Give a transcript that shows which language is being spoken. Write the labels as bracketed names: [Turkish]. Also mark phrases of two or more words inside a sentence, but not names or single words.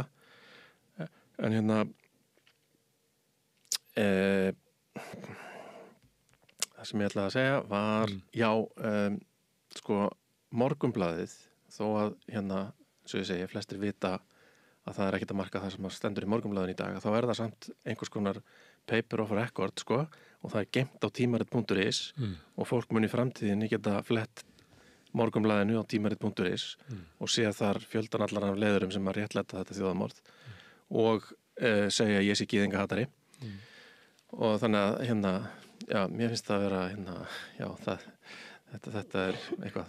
[Icelandic] En hérna, það sem ég ætlaði að segja var, sko, Morgunblaðið, þó að hérna, svo ég segi, flestir vita að það er ekkert að marka það sem stendur í Morgunblaðinu í dag, þá er það samt einhvers konar [English] paper of record, [Icelandic] sko, og það er geymt á tímarit.is og fólk mun í framtíðinni geta flett Morgunblaðinu á tímarit.is og sé þar fjöldan allar af leiðurum sem að réttlæta þetta þjóðamorð og segja ég sé gyðingahatari og þannig að hérna, já, mér finnst það að vera hérna, já, þetta er eitthvað.